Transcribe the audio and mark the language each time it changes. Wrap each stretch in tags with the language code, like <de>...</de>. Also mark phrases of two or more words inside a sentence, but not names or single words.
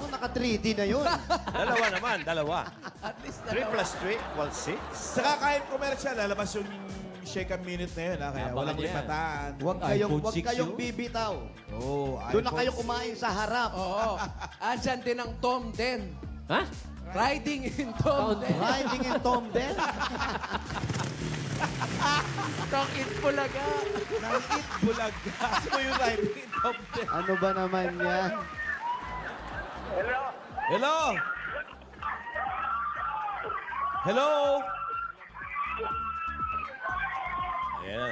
<tl>Naka-3D na yun. Dalawa naman, dalawa.</tl> <en>At least 3 plus 3 equals 6.</en> <tl>Saka kahit commercial, lalabas yung Shake a Minute na yun, ha? Kaya Abangan walang yan. lipatan. Huwag kayong bibitaw. Oh, Doon na kayo kumain sa harap. Oo. Andyan din ang Tom Den. Ha?</tl> <en>Riding in Tom Den. Riding in Tom Den.</en> <tl>Tong Eat Bulaga. Nangit bulaga. Gusto mo yung</tl> <en>riding in</en> <tl>Tom Den? Ano ba naman yan?</tl> <en>Hello? Hello?</en> <tl>Ayan,</tl>